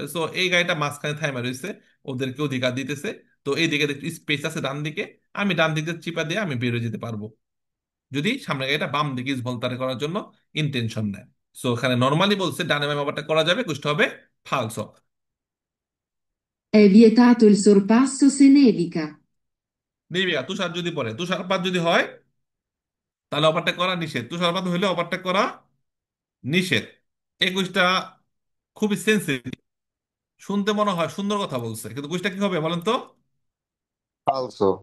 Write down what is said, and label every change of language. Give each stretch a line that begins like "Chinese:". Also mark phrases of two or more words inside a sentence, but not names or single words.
Bangla: সো এই গাড়িটা মাঝখানে থাইমে রয়েছে, ওদেরকে অধিকার দিতেছে। তো এই দিকে একটু স্পেস আছে ডান দিকে, আমি ডান দিকে চিপা দিয়ে আমি বেরোয় যেতে পারবো, যদি সামনে গাড়িটা বাম দিকে ভলতারে করার জন্য ইন্টেনশন নেয়। সো এখানে নর্মালি বলছে ডানে বামে ওভারটেক করা যাবে, বুঝতে হবে ফালসো।
Italian: È vietato il sorpasso se nevica.
Bangla: নিবিয়া তুষার যদি পড়ে, তুষারপাত যদি হয় তাহলে ওভারটেক করা নিষেধ, তুষারপাত হইলে ওভারটেক করা নিষেধ। 21টা খুবই সেন্সিটিভ, শুনতে মনে হয় সুন্দর কথা বলছে, কিন্তু কুইজটা কি হবে বলেন তো? falso,